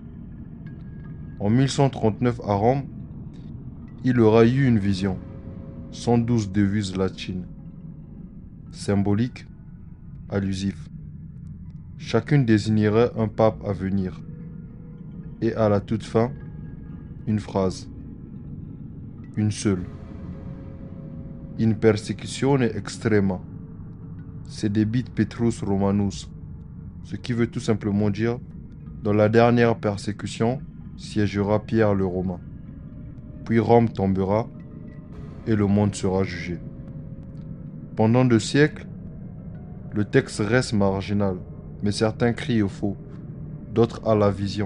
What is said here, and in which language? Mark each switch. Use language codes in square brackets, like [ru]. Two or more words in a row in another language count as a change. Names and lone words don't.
[fr] En 1139 à Rome, il aura eu une vision, 112 devises latines, symboliques, allusifs. Chacune désignerait un pape à venir. Et à la toute fin, une phrase, une seule. [la] In persecutione extrema, sedebit Petrus Romanus, [fr] ce qui veut tout simplement dire, dans la dernière persécution, siégera Pierre le Romain. Puis Rome tombera et le monde sera jugé. Pendant 2 siècles, le texte reste marginal, mais certains crient au faux, d'autres à la vision.